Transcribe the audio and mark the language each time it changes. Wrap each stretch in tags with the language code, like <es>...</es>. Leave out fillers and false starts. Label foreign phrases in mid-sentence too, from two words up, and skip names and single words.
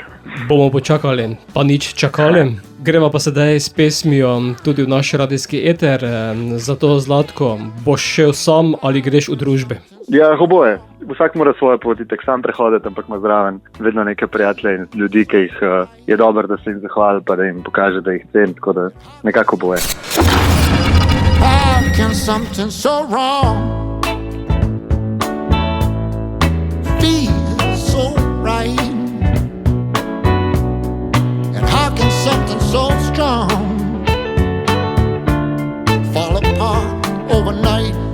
<sl>Bomo počakali, pa nič čakali. Greva pa sedaj s pesmijo tudi v naš radijski eter, zato Zlatko, boš šel sam ali greš v družbe? Ja, oboje. Vsak mora svojo pot itak sam prehoditi, ampak ima zraven vedno neke prijatelje in ljudi, ki jih je dobro, da se jim zahvali, pa da jim pokaže, da jih cen, tako da nekako oboje.</sl> <en>How can something so wrong feel so right? come fall apart overnight.</en>